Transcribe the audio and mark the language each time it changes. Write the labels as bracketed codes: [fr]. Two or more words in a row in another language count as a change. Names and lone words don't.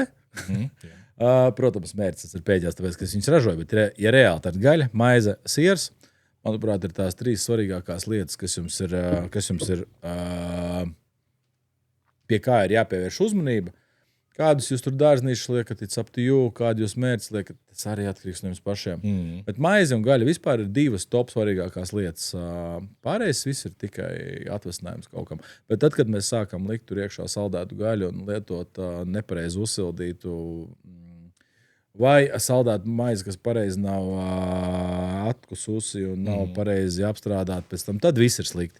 [lv] Protams, mērces ir pēdējās, tāpēc, ka es viņus ražoju, bet ja reāli tad gaļa, maize, siers, manuprāt, ir tās 3 svarīgākās lietas, kas jums ir pie kā ir jāpievērš uzmanība. Kādus jūs tur dārznīšus liekat, [en] it's up to you, [lv] kādu jūs mērķis liekat, tas arī atkarīgs no jums pašiem. Bet maize un gaļa vispār ir 2 top svarīgākās lietas. Pārējais viss ir tikai atvasinājums kaut kam. Bet tad, kad mēs sākam likt tur iekšā saldētu gaļu un lietot nepareizi uzsildītu vai saldētu maizi, kas pareizi nav atkususi un nav pareizi apstrādāta pēc tam, tad viss ir slikti.